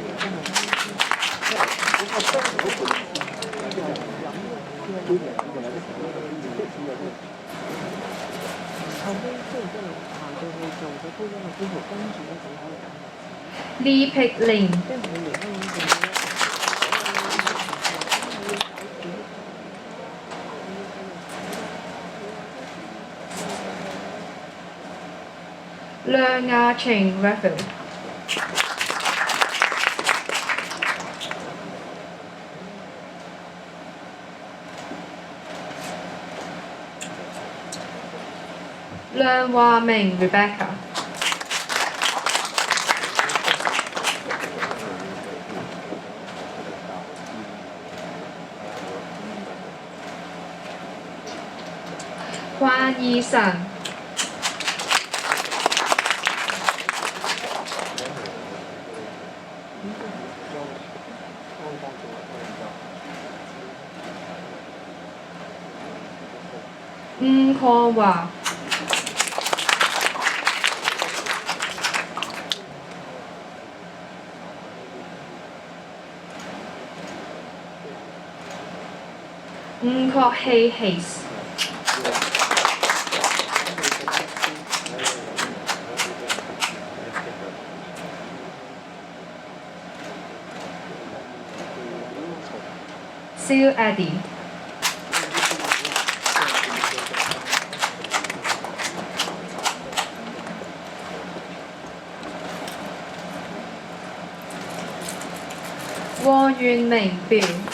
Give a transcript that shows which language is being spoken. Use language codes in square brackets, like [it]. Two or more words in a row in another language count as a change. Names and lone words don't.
[en] Lee Pik Ling. Leung Ah Ching Raphael. Leung Hua Ming Rebecca. Huan Yi Sun. Kwon Wah. Kwok Hei Hayes. Seal Eddie. Wang Yunming Bill.